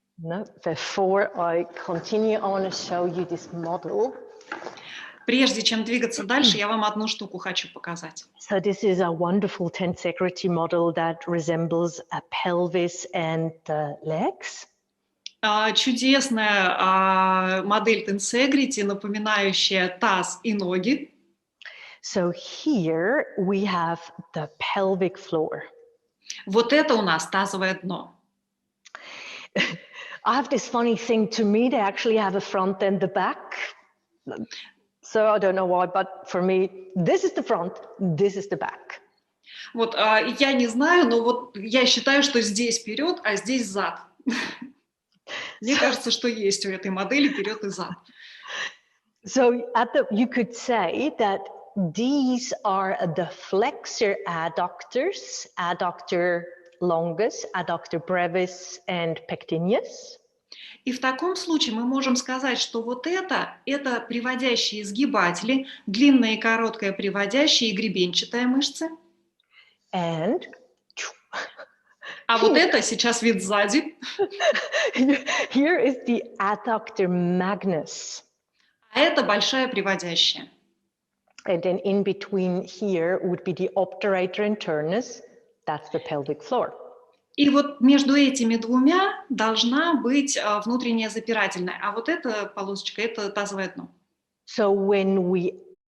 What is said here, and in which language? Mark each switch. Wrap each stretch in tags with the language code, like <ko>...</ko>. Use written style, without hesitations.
<en>No, before I continue, I want to show you this model.</en> <ru>Прежде чем двигаться дальше, я вам одну штуку хочу показать.</ru> <en>So this is a wonderful tensegrity model that resembles a pelvis and the legs.</en> <ru>Чудесная модель tensegrity, напоминающая таз и ноги.</ru> <en>So here we have the pelvic floor.</en> <ru>Вот это у нас тазовое дно.</ru> <en>I have this funny thing, to me they actually have a front and the back. So I don't know why, but for me, this is the front, this is the back.</en> <ru>Вот я не знаю, но вот я считаю, что здесь вперед, а здесь зад. Мне кажется, что есть у этой модели вперед и зад.</ru> <en>So you could say that these are the flexor adductors, adductor longus, adductor brevis, and pectineus.</en> <ru>И в таком случае мы можем сказать, что вот это приводящие изгибатели, длинная и короткая приводящая и гребенчатая мышцы.</ru> <en>And</en> <ru>а вот это сейчас вид сзади.</ru> <en>Here is the adductor magnus.</en> <ru>А это большая приводящая.</ru> <en>And then in between here would be the obturator internus. That's the pelvic floor.</en> <ru>И вот между этими двумя должна быть внутренняя запирательная, а вот эта полосочка – это тазовое дно.</ru> <en>So when we</en>